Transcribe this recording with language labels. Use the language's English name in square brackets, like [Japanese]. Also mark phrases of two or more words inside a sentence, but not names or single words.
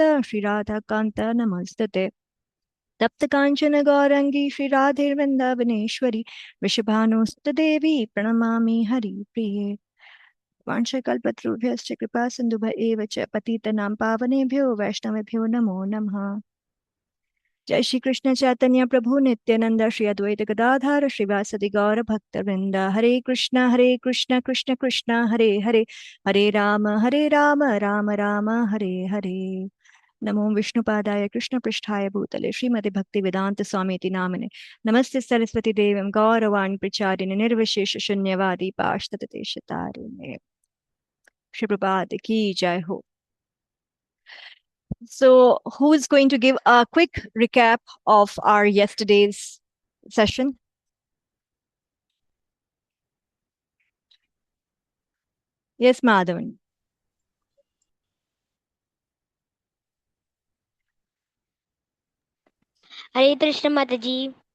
[Sanskrit] श्रीराधाकान्त नमस्तते तप्त कांचन गौरंगी श्री राधे वृंदावनेश्वरी वृषभानुस्तदेवी प्रणमामि हरिप्रिये वाञ्छकल्पतरुभ्यश्च कृपा सिन्धुभ एव च पतितनां पावनेभ्यो वैष्णवेभ्यो नमो नमः जय श्री कृष्ण चैतन्य प्रभु नित्यानंद श्री अद्वैत गदाधर श्रीवासदि गौर भक्त वृंद हरे कृष्ण कृष्ण कृष्ण हरे हरे हरे राम राम राम हरे हरे नमो विष्णुपादाय कृष्णपृष्ठाय भूतले श्रीमते भक्ति वेदांत स्वामी नामिने नमस्ते सरस्वती देवीं गौरवाणी प्रचारिणे निर्विशेष शून्यवादी पाश्चात्यदेशतारिणे श्री प्रभात [Hindi] की जय हो. [English] So, who is going to give a quick recap of our yesterday's session? Yes, Madhavan. [Sanskrit] हरे कृष्ण माताजी.